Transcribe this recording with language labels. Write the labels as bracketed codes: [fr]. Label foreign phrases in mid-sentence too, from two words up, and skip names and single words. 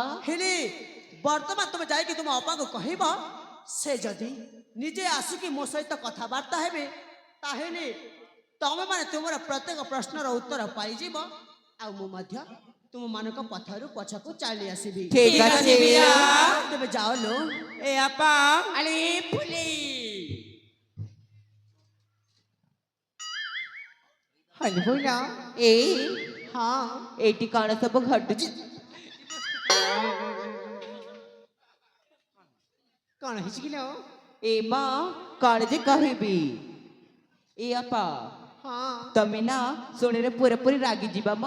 [or] ହେଲେ ବର୍ତ୍ତମାନ ତୁମେ ଯାଇକି ତୁମ ଅପାଙ୍କୁ କହିବ ସେ ଯଦି ନିଜେ ଆସିକି ମୋ ସହିତ କଥାବାର୍ତ୍ତା ହେବେ ତାହେଲେ ତମେ ମାନେ ତୁମର ପ୍ରତ୍ୟେକ ପ୍ରଶ୍ନର ଉତ୍ତର ପାଇଯିବ ଆଉ ମୁଁ ମଧ୍ୟ ତୁମମାନଙ୍କ ପଥରୁ ପଛକୁ ଚାଲି ଆସିବି ଠିକ ଅଛି ବୀରା ତେବେ ଯାଅ ଲୋ ଏ ଆପା ଆରେ ଫୁଲି ହଲ ବଇଲା ଏଇ হ্যাঁ ଏଇଠି କଣ ସବୁ ଘଟୁଛି କଣ ହେଇଛି କିଲୋ ଏ ମା କଣ ଯେ କହିବି ଏ ଆପା ହଁ ତମେ ନା ଶୁଣିରେ ପୁରାପୁରି ରାଗି ଯିବା ମ